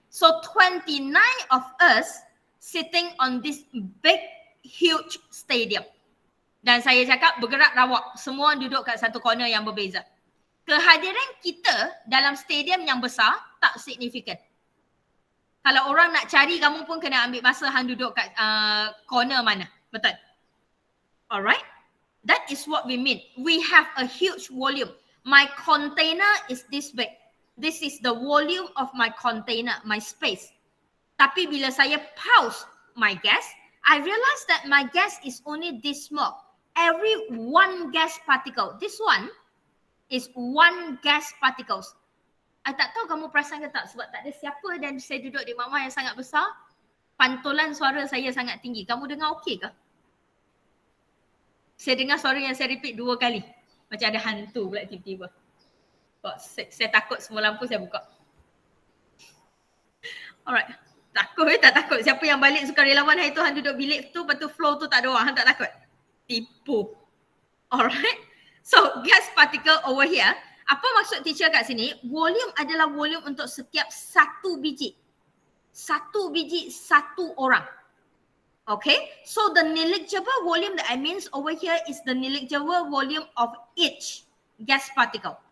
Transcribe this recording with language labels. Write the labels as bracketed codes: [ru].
[en] So 29 of us sitting on this big, huge stadium. [ms] Dan saya cakap bergerak rawak. Semua duduk kat satu corner yang berbeza. Kehadiran kita dalam stadium yang besar tak signifikan. Kalau orang nak cari, kamu pun kena ambil masa hang duduk kat corner mana. Betul? Alright? [en] That is what we mean. We have a huge volume. My container is this big. This is the volume of my container, my space. [ms] Tapi bila saya [en] pause my gas, I realize that my gas is only this small. Every one gas particle, this one is one gas particles. [ms] I tak tahu kamu perasan ke tak, sebab tak ada siapa dan saya duduk di mama yang sangat besar, pantulan suara saya sangat tinggi. Kamu dengar okey ke? Saya dengar suara yang saya repeat 2 kali. Macam ada hantu pula tiba-tiba. Saya takut semua lampu saya buka. Alright. Takut tak takut. Siapa yang balik sukarelawan hari tu, hang duduk bilik tu, lepas tu floor tu tak ada orang. Hang tak takut? Tipu. Alright. [en] So gas particle over here. [ms] Apa maksud teacher kat sini? Volume adalah volume untuk setiap satu biji. Satu biji, satu orang. [en] Okay, so the negligible volume that I means over here is the negligible volume of each gas particle.